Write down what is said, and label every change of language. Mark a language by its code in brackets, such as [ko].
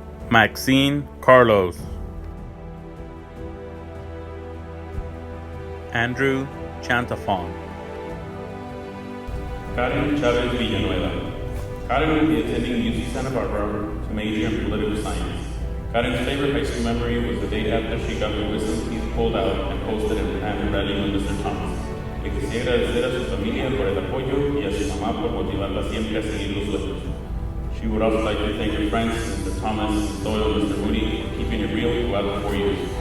[en] Maxine Carlos, Andrew Chantafon, Karen Chavez Villanueva. Karen will be attending UC Santa Barbara to major in political science. Karen's favorite high school memory was the day after she got her wisdom teeth pulled out and posted an annual rally with Mr. Thomas. [es] Le quisiera agradecer a su familia por el apoyo y a su mamá por motivarla siempre a seguir los sueños. [en] She would also like to thank her friends, Mr. Thomas, Mr. Doyle, and Mr. Moody, for keeping it real throughout the 4 years.